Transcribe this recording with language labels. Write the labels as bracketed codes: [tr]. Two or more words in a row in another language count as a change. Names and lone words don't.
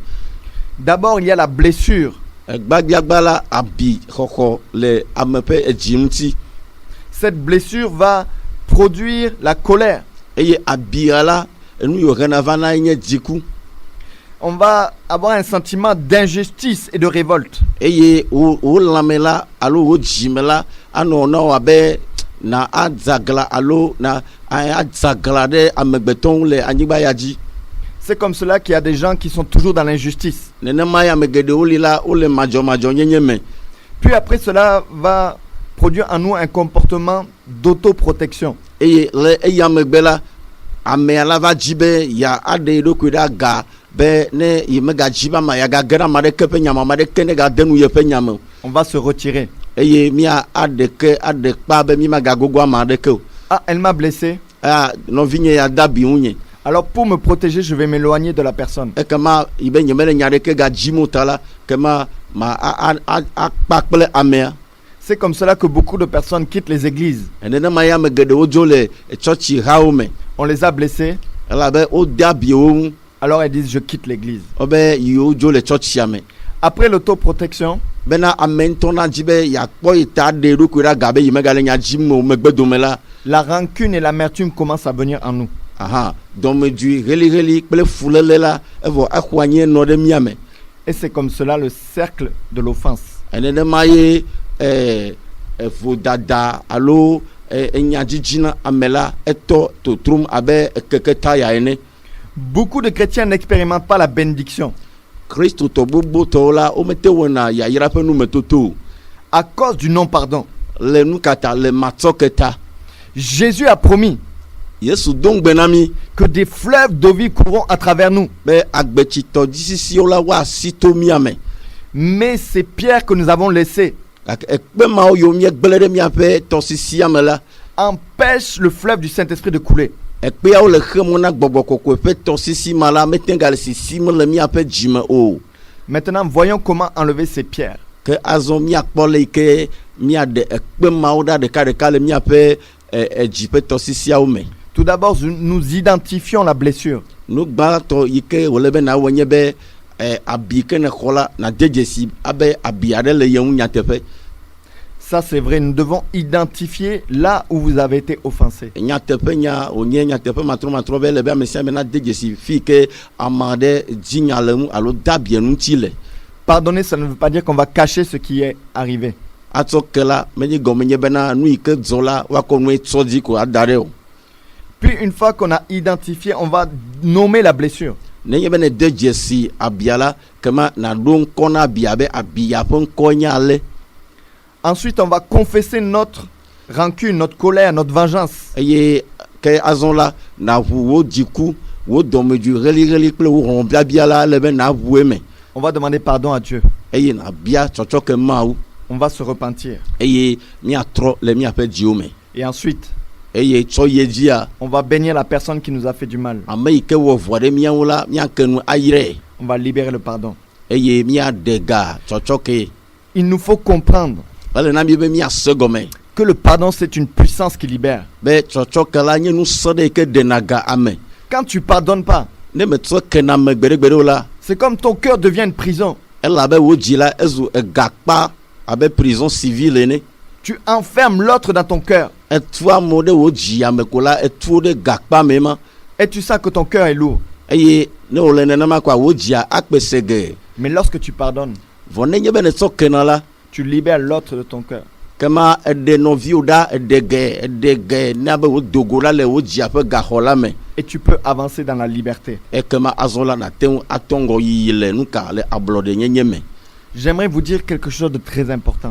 [fr] D'abord, il y a la blessure. [ee] Gbagbiagba la abi xɔxɔ le ame ƒe edzi ŋuti. [fr] Cette blessure va produire la colère. [ee] Eye abia la enu yi hena va na nye dziku. [fr] On va avoir un sentiment d'injustice et de révolte. [ee] Eye wo lãme la alo wo dzime la anɔ na wo abe na adzagla alo na adzagla ɖe amegbetɔwo le anyigba ya dzi. [fr] C'est comme cela qu'il y a des gens qui sont toujours dans l'injustice. [ee] Nenema ya ame geɖewo li la wo le madzɔmadzɔnyenye me. [fr] Puis après, cela va produire en nous un comportement d'autoprotection. [ee] Eye le eya megbe la amea la va dzi be ya aɖe eɖokui ɖe aga be ne yi megadzi ba ma ya gage ɖe ame aɖeke ƒe nyame, ame aɖeke ne gade nu yeƒe nyame o. [fr] On va se retirer. [ee] Eye mia aɖeke aɖekpa be mi magagogo ame aɖeke o. [fr] Ah, elle m'a blessé. [ee] Ah, nɔvinye ya de abi ŋunye. [fr] Alors pour me protéger, je vais m'éloigner de la personne. [ee] Ekema yi be nyemele nya aɖeke gadzi mo ta la, kema ma akpa kple amea. [fr] C'est comme cela que beaucoup de personnes quittent les églises. [ee] Nenema ya ame geɖewo dzo le tsɔtsi hawo me. [fr] On les a blessés. [ee] Elabe wode abiwo ŋu. [fr] Alors elles disent, je quitte l'église. [ee] Wobe yiwo dzo le tsɔtsia me. [fr] Après l'autoprotection, [ee] Bena ame ŋutɔ na dzi be yakpɔ yi ta ɖe eɖokui ɖe aga be yi megale nya dzim o megbedome la. [fr] la rancune et l'amertume commencent à venir en nous. [ee] Aha, dɔmedzoe heliheli kple fuléle la evɔ exɔ anyi nɔ ɖe mia me. [fr] Et c'est comme cela le cercle de l'offense. [ee] Nenema ye vodada alo enyadzidzi na ame la etɔ totrom abe keke taya ene. [fr] Beaucoup de chrétiens n'expérimentent pas la bénédiction [ee] Kristo tɔ gbogbo tɔwo la womete wɔna yayra ƒe numetoto o. [fr] à cause du non-pardon. [ee] Le nu kata le matsɔke ta. [fr] Jésus a promis [ee] Yesu do ŋugbe na mi [fr] que des fleuves d'eau vive courront à travers nous. [ee] be agbetsitɔ dzisisiwo la woasi to mia me. [fr] Mais ces pierres que nous avons laissées [ee] Gake ekpe mawo yiwo miegble ɖe miaƒe tɔsisia me la, [fr] empêchent le fleuve du Saint-Esprit de couler. [ee] ekpeawo le xe mo na gbɔgbɔ kɔkɔe ƒe tɔsisi ma la mete gale sisim le miaƒe dzime o. [fr] Maintenant, voyons comment enlever ces pierres. [ee] Ke azɔ miakpɔ le yi ke miaɖe ekpe mawo ɖa ɖekaɖeka le miaƒe edzi ƒe tɔsisiawo me. [fr] Tout d'abord, nous identifions la blessure. [ee] Nu gbãtɔ yi ke wòle be nawɔ nye be abi ke ne xɔ la na de dzesi abe abi aɖe le ye ŋu nyateƒe. [fr] Ça, c'est vrai. Nous devons identifier là où vous avez été offensé. [ee] Nyateƒe nya wònye nyateƒe matrɔmatrɔ be le be ame sia ame na de dzesi fi ke ame aɖe dzi nya le ŋu alo de abia ŋuti le. [fr] Pardonner, ça ne veut pas dire qu'on va cacher ce qui est arrivé. [ee] Atsɔ ke la menye gɔme nye bena nu yi ke dzɔ la woakɔ nue tsɔ dzi ko ada ɖe o. [fr] Puis, une fois qu'on a identifié, on va nommer la blessure. [ee] Nenye be ne de dzesi abia la kema na ɖo ŋkɔ na abia be abia ƒe ŋkɔ nye ale. [fr] Ensuite, on va confesser notre rancune, notre colère, notre vengeance. [ee] Eye ke azɔ la na ʋu wo dziku wo dɔmedzoe heliheli kple wo hlɔ̃biabia la le be na ʋue me. [fr] On va demander pardon à Dieu. [ee] Eye na bia tsɔtsɔke mawu. [fr] On va se repentir. [ee] Eye miatrɔ le miaƒe dziwo me. [fr] Et ensuite, [ee] Eye tsɔ ye dzia [fr] on va bénir la personne qui nous a fait du mal. [ee] ame yi ke wɔ vɔ ɖe miawo la miake nu ayrae. [fr] On va libérer le pardon. [ee] Eye miaɖe ga tsɔtsɔke. [fr] Il nous faut comprendre [ee] Ele na mi be miase gɔme [fr] que le pardon, c'est une puissance qui libère. [ee] be tsɔtsɔke la nye nusɔ ɖe yi ke ɖena ga ame. [fr] Quand tu pardonnes pas, [ee] Ne metrɔ kena ame gbeɖegbeɖe o la, [fr] c'est comme ton cœur devient une prison. [ee] elabe wo dzi la ezu egakpa abe [fr] prison civile [ee] ene. [fr] Tu enfermes l'autre dans ton cœur [ee] Etu amewo ɖe wo dzi ame ko la etuwo ɖe gakpa me ma. [fr] et tu sens que ton cœur est lourd. [ee] Eye ne wòle nenema koa wo dzia akpe sege. [fr] Mais lorsque tu pardonnes, [ee] Vɔ nenye be ne tsɔ kena la, [fr] tu libères l'autre de ton cœur. [ee] kema eɖe nɔviwo ɖa eɖe ge ne abe wo dogo la le wo dzia ƒe gaxɔ la me. [fr] Et tu peux avancer dans la liberté. [ee] Ekema azɔ la nate ŋu atɔ ŋgɔ yiyi le nuka le ablɔɖe nyenye me. [fr] J'aimerais vous dire quelque chose de très important.